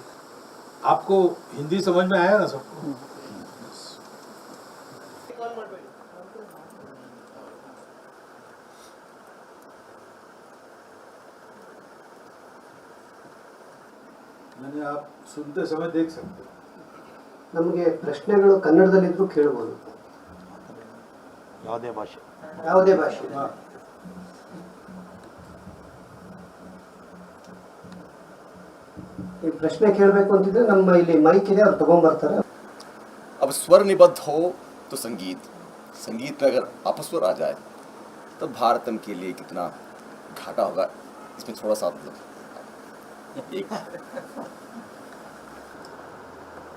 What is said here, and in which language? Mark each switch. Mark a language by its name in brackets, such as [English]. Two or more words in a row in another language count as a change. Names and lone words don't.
[Hindi] आपको हिंदी समझ में आया ना सबको? मैंने आप सुनते समय देख सकते हो। [Kannada] ನಮಗೆ ಪ್ರಶ್ನೆಗಳು ಕನ್ನಡದಲ್ಲಿದ್ರೂ ಕೇಳಬಹುದು, ಯಾವುದೇ ಭಾಷೆ. ಯಾವುದೇ ಭಾಷೆ. ಈ ಪ್ರಶ್ನೆ ಕೇಳಬೇಕು ಅಂತಿದ್ರೆ ನಮ್ಮ ಇಲ್ಲಿ ಮೈಕ್ ಇದೆ, ಅವ್ರು ತಗೊಂಡ್ಬರ್ತಾರೆ. [Hindi] अब स्वर निबद्ध हो तो संगीत, संगीत में अगर अपस्वर आ जाए तो भारतम के लिए कितना घाटा होगा, इसमें थोड़ा सा मतलब एक